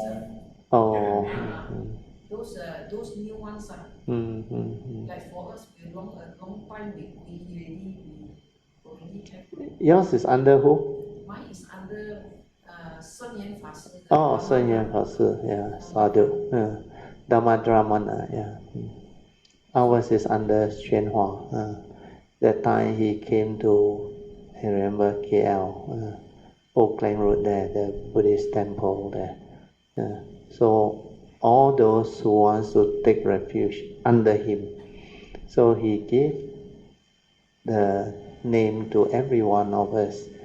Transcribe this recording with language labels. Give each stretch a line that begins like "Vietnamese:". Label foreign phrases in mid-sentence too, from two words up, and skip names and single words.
English: Oh. Those new ones are. Like for us, we a long time we already have. Yours is under who? Mine is under Sun Yan Fa Sư. Oh, Sun Yan Fa Sư, yeah, sadhu. Dhamma Dramana, yeah. Ours is under Xianhua. That time he came to, I remember, KL, Oak Lane Road there, the Buddhist temple there. So all those who wants to take refuge under him, so he gave the name to every one of us.